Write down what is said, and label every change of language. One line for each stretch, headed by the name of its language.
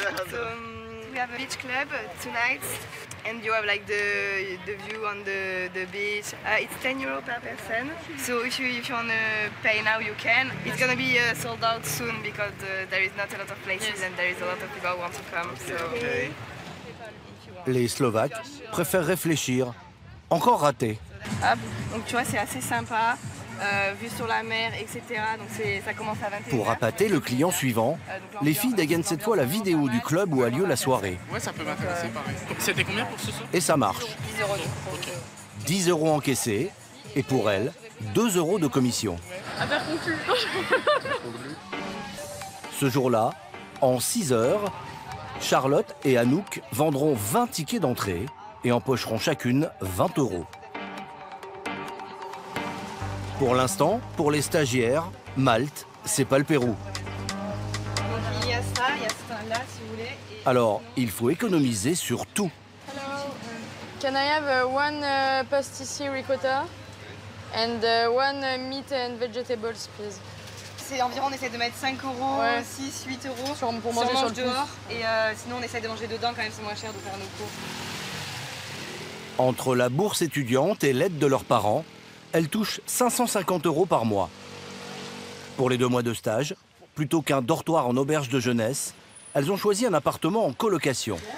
English: So we have a beach club tonight, and you have like the view on the beach. It's 10 € per person. So if you want to pay now, you can. It's gonna be sold out soon because there is not a lot of places and there is a lot of people who want to come. So.
French: Les Slovaques préfèrent réfléchir. Encore raté. Hop. Donc tu vois, c'est assez sympa. Vue sur la mer, etc. Donc ça commence à 21h. Pour appâter le client suivant, les filles dégainent cette fois la vidéo du club où a lieu la soirée. Ouais, ça peut m'intéresser, pareil. C'était combien pour ce soir? Et ça marche. 10 €. 10 € encaissés, et pour elle, 2 € de commission. Affaire conclue. Ce jour-là, en 6 heures, Charlotte et Anouk vendront 20 tickets d'entrée et empocheront chacune 20 €. Pour l'instant, pour les stagiaires, Malte, c'est pas le Pérou. Donc il y a ça, il y a ça là si vous voulez. Alors, il faut économiser sur tout.
English: Hello. Can I have one pasticci ricotta and one meat and vegetables, please?
French: C'est environ, on essaie de mettre 5 €, Ouais. 6, 8 € Pour manger sur le dehors. Et sinon, on essaie de manger dedans quand même, c'est moins cher de faire nos cours. Entre la bourse étudiante et l'aide de leurs parents, elles touchent 550 € par mois. Pour les 2 mois de stage, plutôt qu'un dortoir en auberge de jeunesse, elles ont choisi un appartement en colocation.